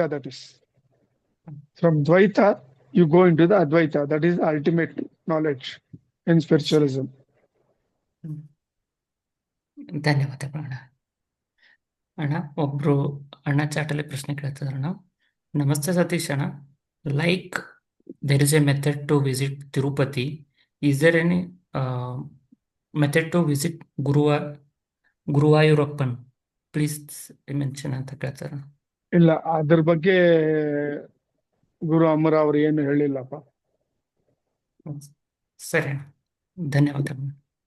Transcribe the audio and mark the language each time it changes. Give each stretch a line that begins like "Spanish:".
English: That is from Dvaita you go into the Advaita. That is ultimate knowledge in spiritualism.
Kannada: ಧನ್ಯವಾದಗಳು ಅಣ್ಣ. ಅಣ್ಣ, ಒಬ್ರು ಅಣ್ಣ ಚಾಟಲ್ಲಿ ಪ್ರಶ್ನೆ ಕೇಳ್ತಿದಾರಣ್ಣ. ನಮಸ್ತೆ
English: ಸತೀಶ್ ಅಣ್ಣ, like there is a method to visit Tirupati. Is there any method to visit Guruvayurappan? Please mention
Kannada: ಅಂತ ಕೇಳ್ತಾರ. ಇಲ್ಲ, ಅದ್ರ ಬಗ್ಗೆ ಗುರು ಅಮರ ಅವ್ರು ಏನು ಹೇಳಿಲ್ಲಪ್ಪ. ಸರಿ ಅಣ್ಣ, ಧನ್ಯವಾದಗಳು.